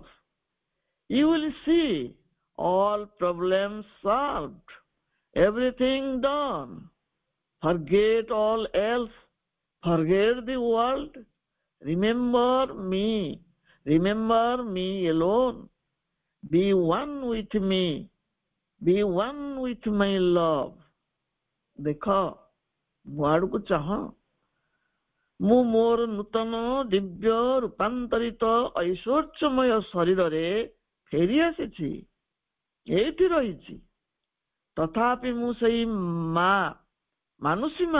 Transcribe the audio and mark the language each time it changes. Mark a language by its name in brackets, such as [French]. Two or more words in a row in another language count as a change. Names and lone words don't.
[English] You will see all problems solved, everything done. Forget all else, forget the world, remember me alone. Be one with me, be one with my love. [Odia] ଦେଖ, ମୋ ଆଡକୁ ଚାହଁ, ମୁଁ ମୋର ନୂତନ ଦିବ୍ୟ ରୂପାନ୍ତରିତ ଐଶ୍ୱର୍ଯ୍ୟମୟ ଶରୀରରେ ଫେରି ଆସିଛି, ଏଇଠି ରହିଛି। ତଥାପି ମୁଁ ସେଇ ମାନୁଷୀ ମା।